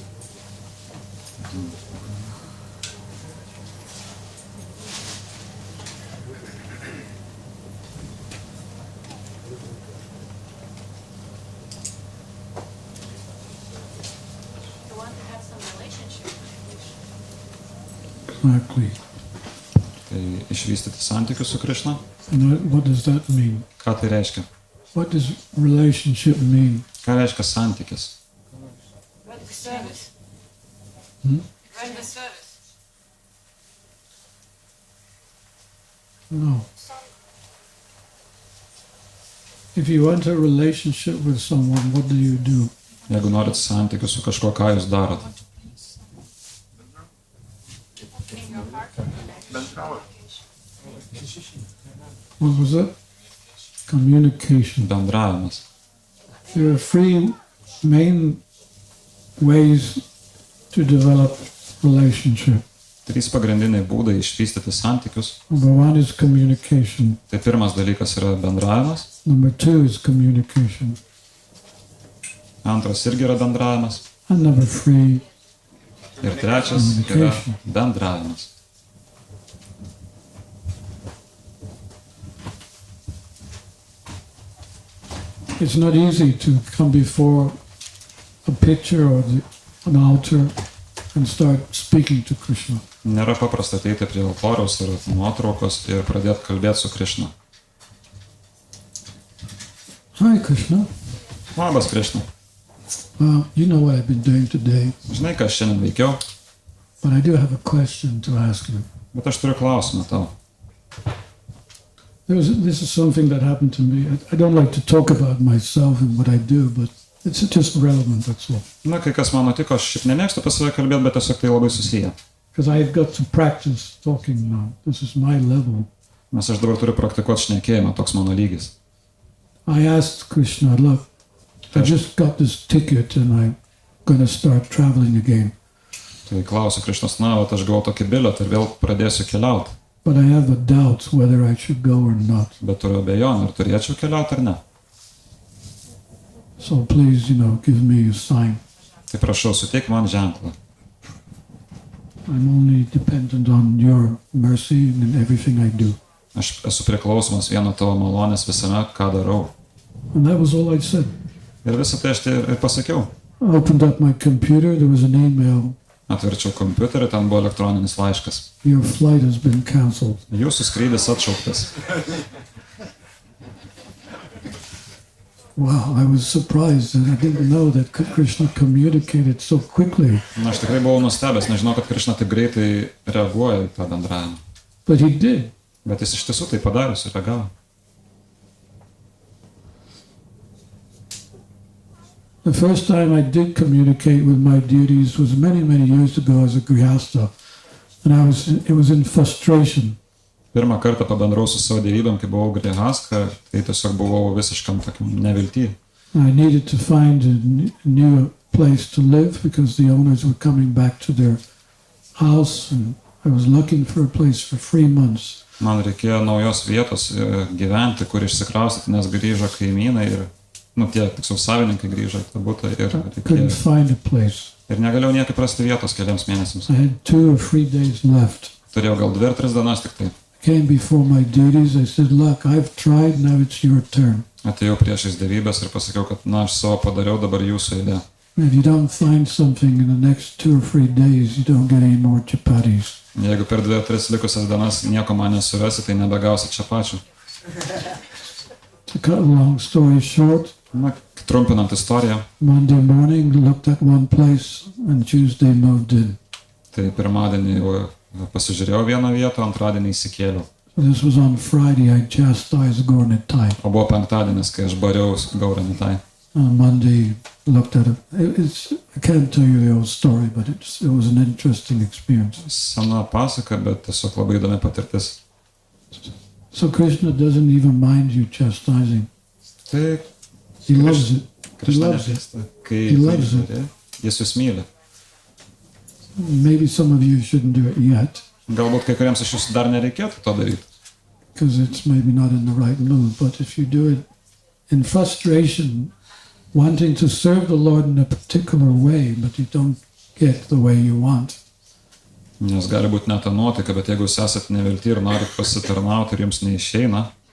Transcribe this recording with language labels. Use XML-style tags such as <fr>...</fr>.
<en>You want to have some relationship with Exactly.</en> <lt>Tai išvystyti santykius su Krishna.</lt> <en>And what does that mean?</en> <lt>Ką tai reiškia?</lt> <en>What does relationship mean?</en> <lt>Ką reiškia santykis?</lt> <en>the service. Run the service. No. If you want a relationship with someone, what do you do?</en> <lt>Jeigu norit santykių su kažkuo, ką jūs darot?</lt> <en>What was it? Communication.</en> <lt>Bendravimas.</lt> <en>There are three main ways to develop relationship.</en> <lt>Trys pagrindiniai būdai išvystyti santykius.</lt> <en>Number one is communication.</en> <lt>Tai pirmas dalykas yra bendravimas.</lt> <en>Number two is communication.</en> <lt>Antras irgi yra bendravimas.</lt> <en>And number three,</en> <lt>Ir trečias yra bendravimas.</lt> <en>it's not easy to come before a picture or an altar and start speaking to Krishna.</en> <lt>Nėra paprasta ateiti prie altoriaus ir nuotraukos ir pradėti kalbėti su Krishna.</lt> <en>Hi, Krishna.</en> <lt>Labas, Krishna.</lt> <en>Well, you know what I've been doing today,</en> <lt>Žinai, ką aš šiandien veikiau,</lt> <en>but I do have a question to ask you.</en> <lt>bet aš turiu klausimą tau.</lt> <en>This is something that happened to me. I don't like to talk about myself and what I do, but it's just relevant, that's all.</en> <lt>Na, kai kas man nutiko, aš šiaip nemėgstu pas save kalbėti, bet tiesiog tai labai susiję.</lt> <en>Because I've got to practice talking now. This is my level.</en> <lt>Nes aš dabar turiu praktikuoti šnekėjimą, toks mano lygis.</lt> <en>I asked Krishna, look, I just got this ticket and I'm going to start traveling again.</en> <lt>Tai klausiu Krišnos, na, vat aš gavau tokį bilietą ir vėl pradėsiu keliauti.</lt> <en>But I have a doubt whether I should go or not.</en> <lt>Bet turiu abejonių, ar turėčiau keliauti ar ne.</lt> <en>So please, give me a sign.</en> <lt>Tai prašau, suteik man ženklą.</lt> <en>I'm only dependent on your mercy in everything I do.</en> <lt>Aš esu priklausomas vieno tavo malonės visame, ką darau.</lt> <en>And that was all I said.</en> <lt>Ir visą tai aš tai ir pasakiau.</lt> <en>I opened up my computer, there was an email.</en> <lt>Atverčiau kompiuterį, ten buvo elektroninis laiškas.</lt> <en>Your flight has been cancelled.</en> <lt>Jūsų skrydis atšauktas.</lt> <en>Wow, I was surprised and I didn't know that Krishna communicated so quickly.</en> <lt>Na, aš tikrai buvau nustebęs, nežinau, kad Krishna taip greitai reaguoja į tą bendravimą.</lt> <en>But he did.</en> <lt>Bet jis iš tiesų tai padarė, sureagavo.</lt> <en>The first time I did communicate with my deities was many, many years ago as a grihasta. And it was in frustration.</en> <lt>Pirmą kartą pabendrau su savo dievybėm, kai buvau grihaska, tai tiesiog buvau visiškam tokiam nevilty.</lt> <en>I needed to find a new place to live because the owners were coming back to their house and I was looking for a place for 3 months.</en> <lt>Man reikėjo naujos vietos gyventi, kur išsikraustyti, nes grįžo kaimynai ir, tiksliau savininkai grįžo į tą butą ir</lt> <en>Couldn't find a place.</en> <lt>Ir negalėjau niekaip rasti vietos keliams mėnesiams.</lt> <en>I had 2 or 3 days left.</en> <lt>Turėjau gal 2 ar 3 dienas tik tai.</lt> <en>Came before my deities, I said, look, I've tried, now it's your turn.</en> <lt>Atėjau priešais dievybės ir pasakiau, kad aš savo padariau, dabar jūsų eilė.</lt> <en>If you don't find something in the next 2 or 3 days, you don't get any more chapatis.</en> <lt>Jeigu per 2-3 likusias dienas nieko man nesurasi, tai nebegausi čapačių.</lt> <en>To cut a long story short,</en> <lt>Trumpinant istoriją.</lt> <en>Monday morning, looked at one place, and Tuesday moved in.</en> <lt>Tai pirmadienį pasižiūrėjau vieną vietą, antradienį įsikėliau.</lt> <en>So this was on Friday, I chastised Gaura Arati.</en> <lt>O buvo penktadienis, kai aš bariau Gaurą Arati.</lt> <en>On Monday, looked at it. I can't tell you the whole story, but it was an interesting experience.</en> <lt>Sena pasaka, bet tiesiog labai įdomi patirtis.</lt> <en>So Krishna doesn't even mind you chastising.</en> <lt>Tai</lt> <en>He loves it.</en> <lt>Krishna</lt> <en>He loves it.</en> <lt>nepyksta, kai</lt> <en>He loves it.</en> <lt>jis jūs myli.</lt> <en>Maybe some of you shouldn't do it yet,</en> <lt>Galbūt kai kuriems iš jūsų dar nereikėtų to daryti.</lt> <en>because it's maybe not in the right mood. But if you do it in frustration, wanting to serve the Lord in a particular way, but you don't get the way you want,</en> <lt>Nes gali būti ne ta nuotaika, bet jeigu jūs esate nevilti ir norit pasitarnauti ir jums neišeina,</lt>